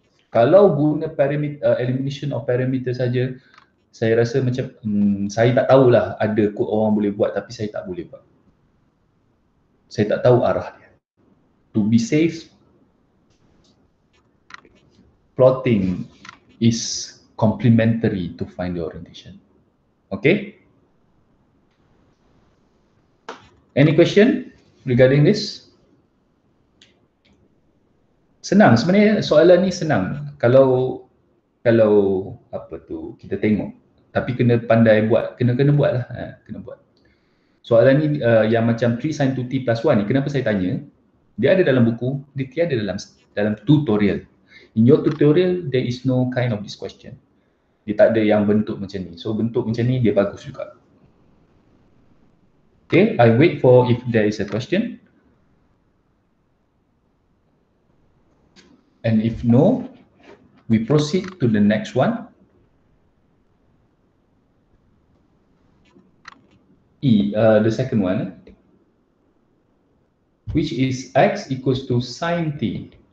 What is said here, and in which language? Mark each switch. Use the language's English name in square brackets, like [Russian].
[Malay] Kalau guna elimination of parameter saja, saya rasa macam saya tak tahulah, ada kod orang boleh buat tapi saya tak boleh buat. Saya tak tahu arah dia. [English] To be safe, plotting is complementary to find the orientation. Okay? Any question regarding this? [Malay] Senang, sebenarnya soalan ni senang. Kalau apa tu kita tengok, tapi kena pandai buat, kena buat lah, kena buat. Soalan ni yang macam 3 sin 2t plus 1 ni, kenapa saya tanya? Dia ada dalam buku, dia tiada dalam tutorial. [English] In your tutorial, there is no kind of this question. [Malay] Dia tak ada yang bentuk macam ni. So bentuk macam ni dia bagus juga. [English] Okay, I wait for if there is a question. And if no, we proceed to the next one. The second one, which is x equals to sin t.